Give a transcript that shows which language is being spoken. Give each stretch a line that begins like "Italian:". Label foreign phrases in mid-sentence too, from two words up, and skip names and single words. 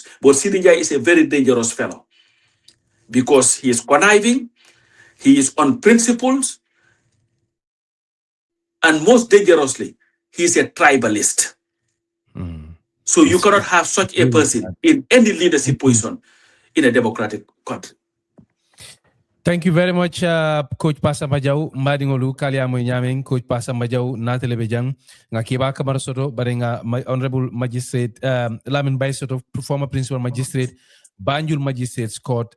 English: But Sidinjai is a very dangerous fellow because he is conniving, he is unprincipled, and most dangerously, he is a tribalist. So you cannot have such a person in any leadership position in a democratic country. Thank you very much, Coach Pa Samba Jow.
Mandingo: Madingolu kaliamo nyaming Coach Pa Samba Jow na telebejang nga kiba kamar soto barenga
English: Honorable Magistrate
Mandingo: Lamin Bay soto
English: former Principal Magistrate Banjul Magistrates Court